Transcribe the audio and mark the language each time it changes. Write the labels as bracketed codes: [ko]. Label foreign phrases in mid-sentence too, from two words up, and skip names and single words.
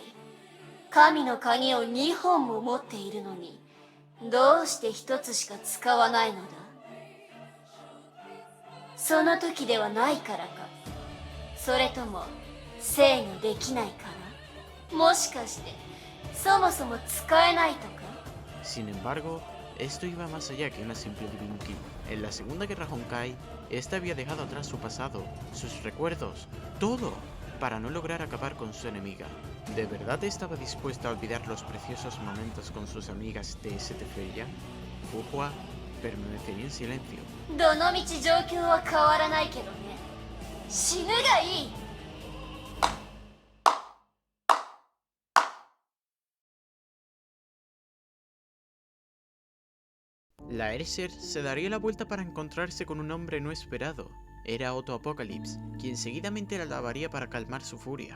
[ja] 神の鍵を2本も持っているのに、どうして1つしか使わないのだ？その時ではないからか、それとも制御できないから？もしかしてそもそも使えないとか？ [es] Sin embargo, esto iba más allá que una simple Divine Key. En la Segunda Guerra Honkai, esta había dejado atrás su pasado, sus recuerdos, todo, para no lograr acabar con su enemiga. ¿De verdad estaba dispuesta a olvidar los preciosos momentos con sus amigas de St. Feria? Fuhua permanecería en silencio. [ja] どのみち状況は変わらないけどね。死ぬがいい。 [es] La Erser se daría la vuelta para encontrarse con un hombre no esperado. Era Otto Apocalypse, quien seguidamente la alabaría para calmar su furia.